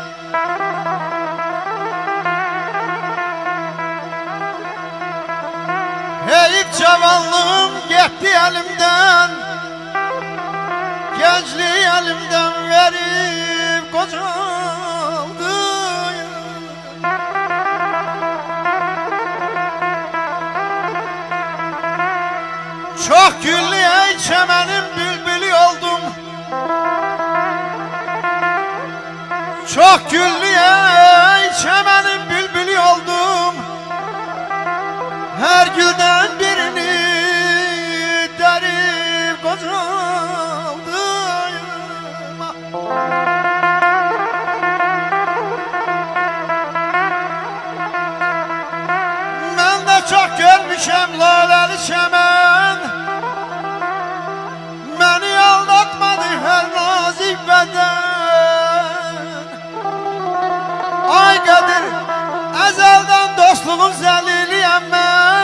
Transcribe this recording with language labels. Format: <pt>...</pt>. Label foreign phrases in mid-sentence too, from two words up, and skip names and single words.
<az>Heyif cavanlığım getdi əlimdən. Gəncliyi əlimdən verib qocaldı. Çox güllü ey çəmənin bülbülü oldum. Çok güllü ey çəmənin bülbülü oldum.</az> <tr>Her gülden birini derip qocaldım. Ben de çok</tr> <az>görmüşəm laləli çəmən. Məni aldatmadı her nazik bədən. Ay Qədir, əzəldən dostluğun zəliliyəm mən.</az>